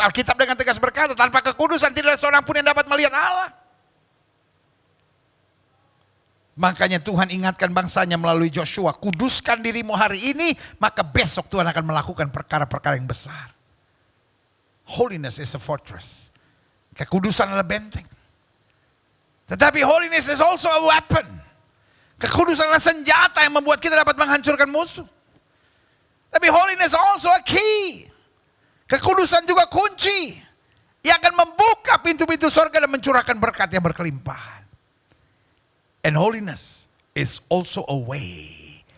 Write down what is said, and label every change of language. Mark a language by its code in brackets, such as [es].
[id] Alkitab dengan tegas berkata, tanpa kekudusan tidak ada seorang pun yang dapat melihat Allah. Makanya Tuhan ingatkan bangsanya melalui Joshua, kuduskan dirimu hari ini, maka besok Tuhan akan melakukan perkara-perkara yang besar. [en] Holiness is a fortress. [id] Kekudusan adalah benteng. [en] Tetapi holiness is also a weapon. [id] Kekudusan adalah senjata yang membuat kita dapat menghancurkan musuh. [en] Tapi holiness also a key. [id] Kekudusan juga kunci yang akan membuka pintu-pintu surga dan mencurahkan berkat yang berkelimpahan. [en] And holiness is also a way.